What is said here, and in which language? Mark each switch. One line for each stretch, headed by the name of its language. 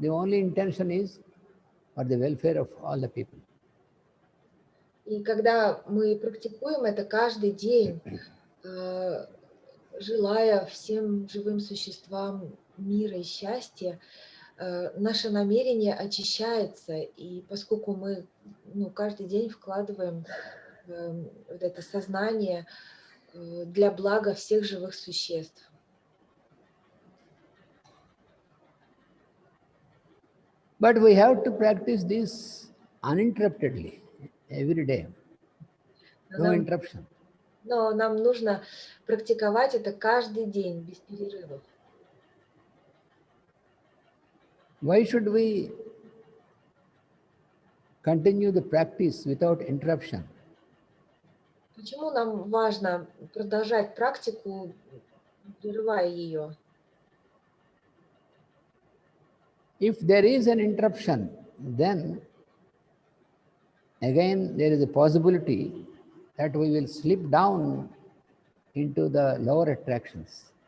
English: The only intention is for the welfare of all the people.
Russian: И когда мы практикуем это каждый день, желая всем живым существам мира и счастья, наше намерение очищается, и поскольку мы каждый день вкладываем вот это сознание для блага всех живых существ.
English: But we have to practice this uninterruptedly, every day. No interruption.
Russian: Но нам нужно практиковать это каждый день, без перерывов.
English: Why should we continue the practice without interruption?
Russian: Почему нам важно продолжать практику, не прерывая ее?
English: If there is an interruption, then again there is a possibility that we will slip down into the lower attractions.